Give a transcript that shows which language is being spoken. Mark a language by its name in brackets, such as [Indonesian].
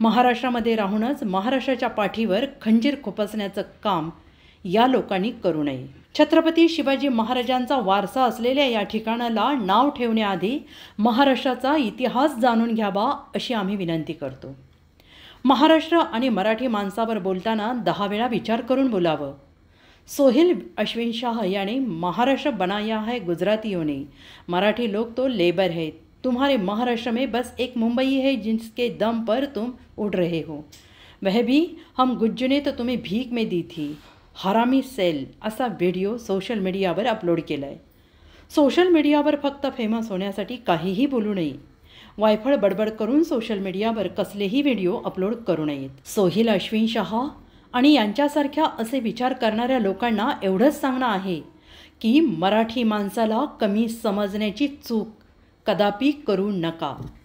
[Marathi] महाराष्ट्रामध्ये राहूनच महाराष्ट्राच्या पाठीवर खंजीर खुपसण्याचं काम या लोकांनी करू नये। छत्रपती शिवाजी महाराजांचा वारसा असलेल्या या ठिकाणाला नाव ठेवण्याआधी महाराष्ट्राचा इतिहास जाणून घ्यावा अशी आम्ही विनंती करतो। महाराष्ट्र आणि मराठी माणसावर बोलताना 10 वेळा विचार करून बोलावं। [Hindi] सोहिल अश्विन शाह याने महाराष्ट्र बनाया है गुजरातियों ने, मराठी लोग तो लेबर है, तुम्हारे महाराष्ट्र में बस एक मुंबई है जिसके दम पर तुम उड़ रहे हो, वह भी हम गुज्जू ने तो तुम्हें भीख में दी थी, हरामी सेल [Marathi] असा व्हिडिओ सोशल मीडियावर अपलोड केला आहे। सोशल मीडियावर फक्त फेमस होण्यासाठी काहीही बोलू नये, वायफळ बडबड करून सोशल मीडियावर कसलेही व्हिडिओ अपलोड करू नयेत। सोहिल अश्विन शाह आणि यांच्यासारख्या असे विचार करणाऱ्या लोकांना एवढंच सांगणं आहे की मराठी माणसाला कमी समजण्याची चूक कदापि करू नका।